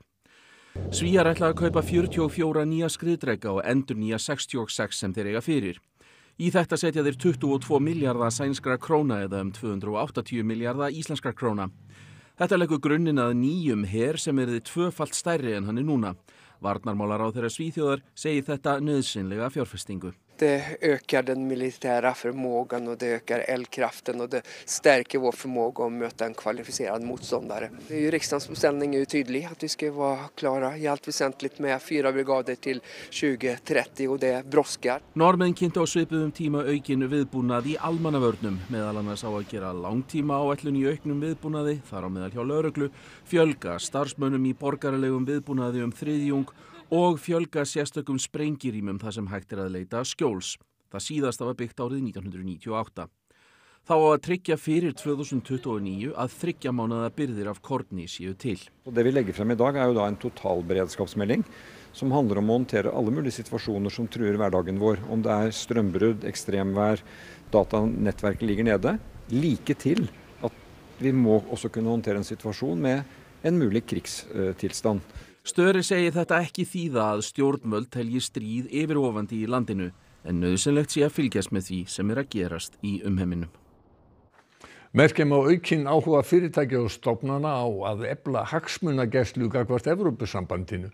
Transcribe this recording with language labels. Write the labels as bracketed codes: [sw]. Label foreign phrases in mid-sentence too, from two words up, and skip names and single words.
[is] Svíar ætla að kaupa 44 nýja skriðdreka og endurnýja 66 sem þeir eiga fyrir. Í þetta setja þeir 22 milljarða sænskra króna eða 280 milljarða íslenskra króna. Þetta leggur grunninn að nýjum her sem yrði tvöfalt stærri en hann er núna. Varnarmálaráðherra Svíþjóðar segir þetta nauðsynlega fjárfestingu. [sv] Det ökar den militära förmågan och det ökar eldkraften och det stärker vår förmåga att möta en kvalificerad motståndare. Riksdagens beställning är ju tydlig att vi ska vara klara i allt väsentligt med 4 brigader till 2030 och det brådskar. [is] Norðmenn kynntu á svipuðum tíma aukin viðbúnað í almannavörnum, meðal annars á að gera langtíma áætlun í auknum viðbúnaði, þar á meðal hjá lögreglu, fjölga starfsmönnum í borgaralegum viðbúnaði 3/4 og fjölga sérstökum sprengirýmum þar sem hægt er að leita skjóls. Það síðasta var byggt árið 1998. Þá á að tryggja fyrir 2029 að 3 mánaða birgðir af korni séu til. [no] Det vi legger frem i dag er jo da en totalberedskapsmelding som handler om å håndtere alle mulige situasjoner som truer hverdagen vår. Om det er strømbrudd, ekstremvær, datanettverket ligger nede. Like til at vi må også kunne håndtere en situasjon med en mulig krigstilstand. [is] Störi segir þetta ekki þýða að stjórnvöld telji stríð yfirvofandi í landinu, en nauðsynlegt sé að fylgjast með því sem er að gerast í umheiminum. Merkjum á aukinn áhuga fyrirtækja og stofnana á að efla hagsmunagæslu gagnvart Evrópusambandinu.